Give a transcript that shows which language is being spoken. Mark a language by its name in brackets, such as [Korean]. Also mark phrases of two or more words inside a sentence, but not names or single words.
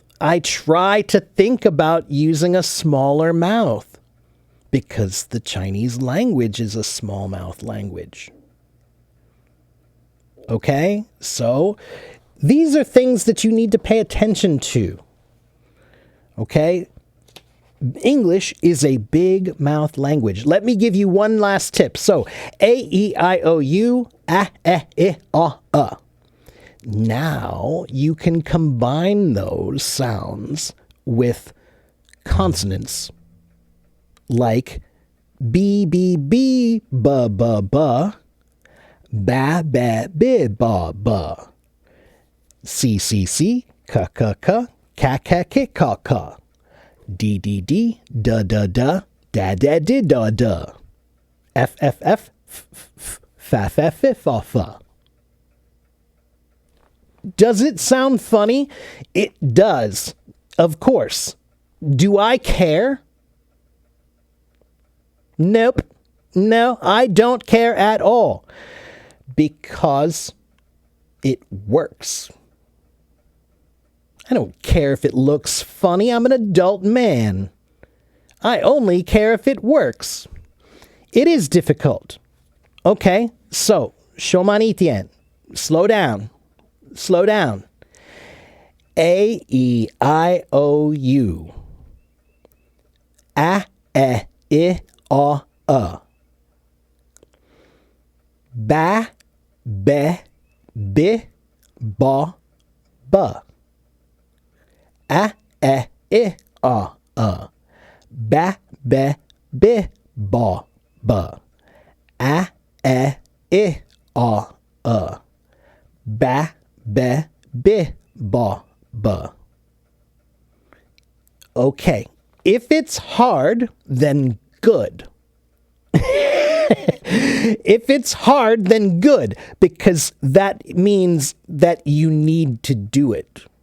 [English] I try to think about using a smaller mouth because the Chinese language is a small mouth language. Okay? So, these are things that you need to pay attention to. Okay? English is a big mouth language. Let me give you one last tip. So, A, E, I, O, U, A, E, I, O. Now, you can combine those sounds with consonants like B, B, B, ba, ba, ba, ba, ba, bi, ba, ba, C, C, C, ka, ka, ka, ka, ka, ki, ka, ka. D, D, D, da, da, da, da, da, di, da, da. F, F, F, f, f, fa, fa, fi, fa, fa. Does it sound funny? It does, of course. Do I care? Nope. No, I don't care at all. Because it works. I don't care if it looks funny. I'm an adult man. I only care if it works. It is difficult. Okay, so, [Chinese] 说慢一点. [English] Slow down. Slow down. A, E, I, O, U. A, E, I, O, U. Ba, be, bi, ba, ba. A, E, I, O, U. Ba, be, bi, ba, ba. A, E, I, O, U. Ba, be, B, ba, ba. Okay. If it's hard, then good. If it's hard, then good, because that means that you need to do it.